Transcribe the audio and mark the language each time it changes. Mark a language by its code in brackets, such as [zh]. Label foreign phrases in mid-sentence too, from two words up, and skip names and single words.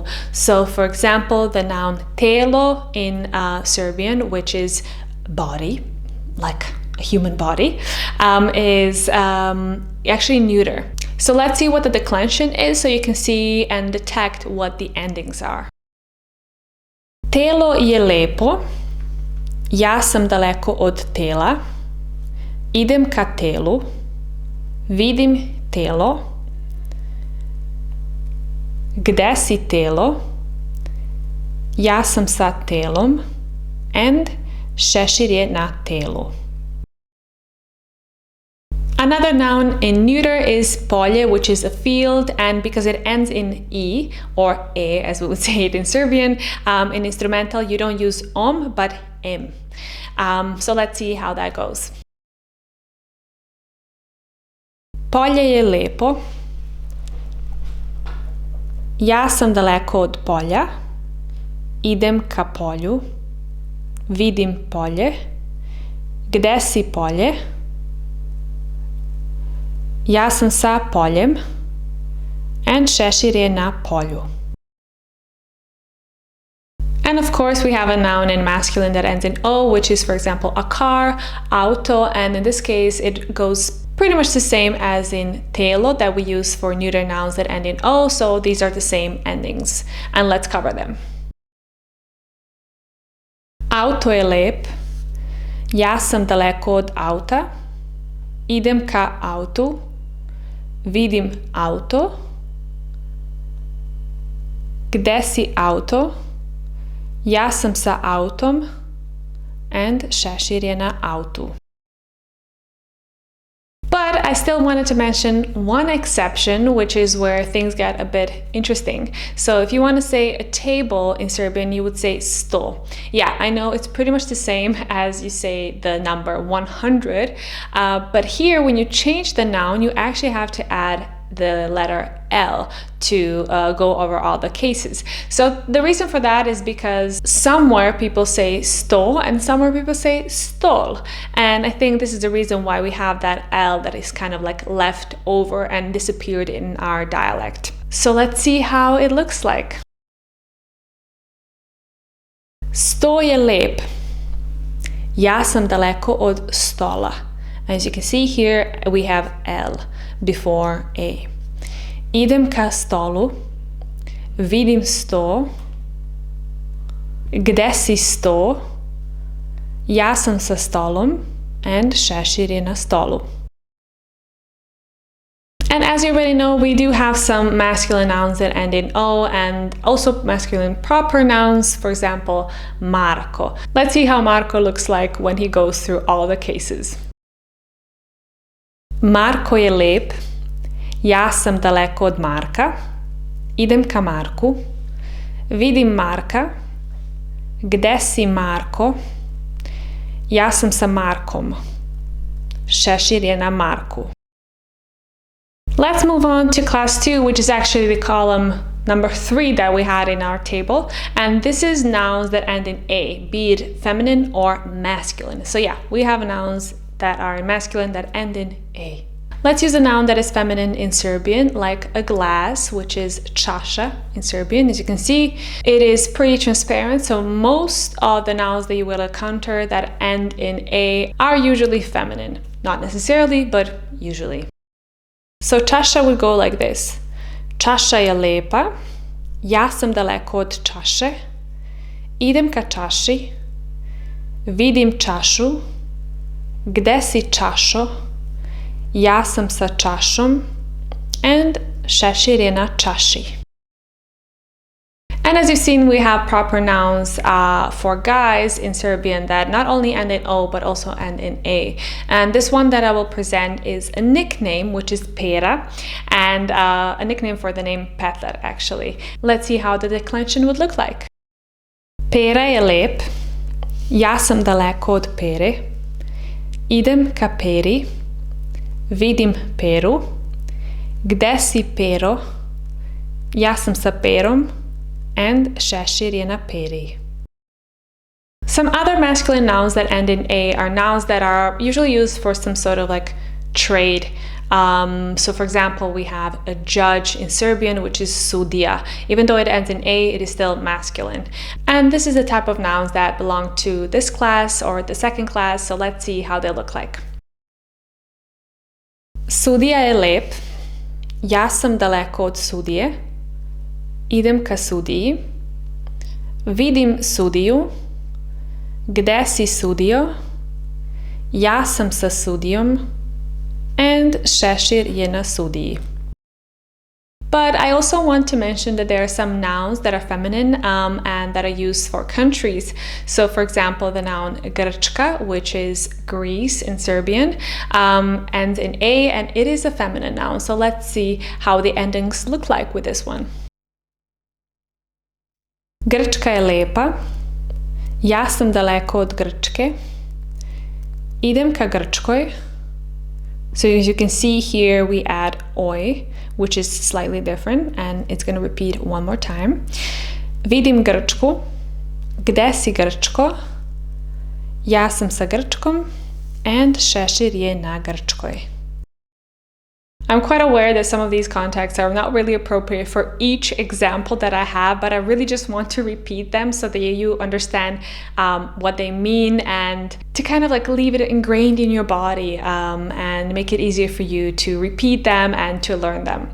[en] So for example, the noun telo in Serbian, which is body, like a human body, is actually neuter. So let's see what the declension is so you can see and detect what the endings are. [sr] Telo je lepo. Ja sam daleko od tela. Idem ka telu. Vidim telo. Gde si telo? Ja sam sa telom. And šešir je na telu. [en] Another noun in neuter is polje, which is a field, and because it ends in E or E, as we would say it in Serbian, in instrumental you don't use but em. So let's see how that goes. [sr] Polje je lepo. Ja sam daleko od polja. Idem ka polju. Vidim polje. Gde si polje? Ja sam sa poljem. And šešir je na polju. [en] And of course we have a noun in masculine that ends in O, which is for example a car, auto, and in this case it goes pretty much the same as in telo that we use for neuter nouns that end in O, so these are the same endings. And let's cover them. [sr] Auto je lep. Ja sam daleko od auta. Idem ka autu. Vidim auto. Gde si auto? Ja sam sa autom. And šešir je na autu. [en] But I still wanted to mention one exception, which is where things get a bit interesting. So if you want to say a table in Serbian, you would say sto. Yeah, I know it's pretty much the same as you say the number 100, but here when you change the noun, you actually have to add the letter L to go over all the cases. So the reason for that is because somewhere people say sto and somewhere people say stol. And I think this is the reason why we have that L that is kind of like left over and disappeared in our dialect. So let's see how it looks like. [sr] Sto je lep. Ja sam daleko od stola. [en] As you can see here, we have L before A. [sr] Idem ka stolu, vidim sto, gde si sto, ja sam sa stolom, and šešir je na stolu. [en] And as you already know, we do have some masculine nouns that end in O and also masculine proper nouns, for example, Marko. Let's see how Marko looks like when he goes through all the cases. [sr] Marko je lep, ja sam daleko od Marka, idem ka Marku, vidim Marka, gde si Marko, ja sam sa Markom, šešir je na Marku. [en] Let's move on to class 2, which is actually the column number 3 that we had in our table. And this is nouns that end in A, be it feminine or masculine. So yeah, we have nouns that are in masculine that end in A. Let's use a noun that is feminine in Serbian, like a glass, which is čaša in Serbian. As you can see, it is pretty transparent. So most of the nouns that you will encounter that end in A are usually feminine. Not necessarily, but usually. So čaša would go like this. [sr] Čaša je lepa, ja sam daleko od čaše, idem ka čaši, vidim čašu, gde si čašo, ja sam sa čašom, and šešir je na čaši. [en] And as you've seen, we have proper nouns for guys in Serbian that not only end in O, but also end in A. And this one that I will present is a nickname, which is Pera, and a nickname for the name Petar, actually. Let's see how the declension would look like. [sr] Pera je lep, ja sam daleko od Pere, idem ka Peri, vidim Peru, gde si Pero, ja sam sa Perom, and šešir je na Peri. [en] Some other masculine nouns that end in A are nouns that are usually used for some sort of like trade. So for example, we have a judge in Serbian, which is sudija. Even though it ends in A, it is still masculine. And this is the type of nouns that belong to this class or the second class, so let's see how they look like. [sr] Sudija je lep, ja sam daleko od sudije, idem ka sudiji, vidim sudiju, gde si sudio, ja sam sa sudijom, and šešir je na sudiji. [en] But I also want to mention that there are some nouns that are feminine and that are used for countries. So for example, the noun Grčka, which is Greece in Serbian, ends in A and it is a feminine noun. So let's see how the endings look like with this one. [sr] Grčka je lepa, ja sam daleko od Grčke, idem ka Grčkoj. [en] So as you can see here, we add oj, which is slightly different, and it's going to repeat one more time. [sr] Vidim Grčku, gde si Grčko, ja sam sa Grčkom, and šešir je na Grčkoj. [en] I'm quite aware that some of these contexts are not really appropriate for each example that I have, but I really just want to repeat them so that you understand what they mean and to kind of like leave it ingrained in your body and make it easier for you to repeat them and to learn them.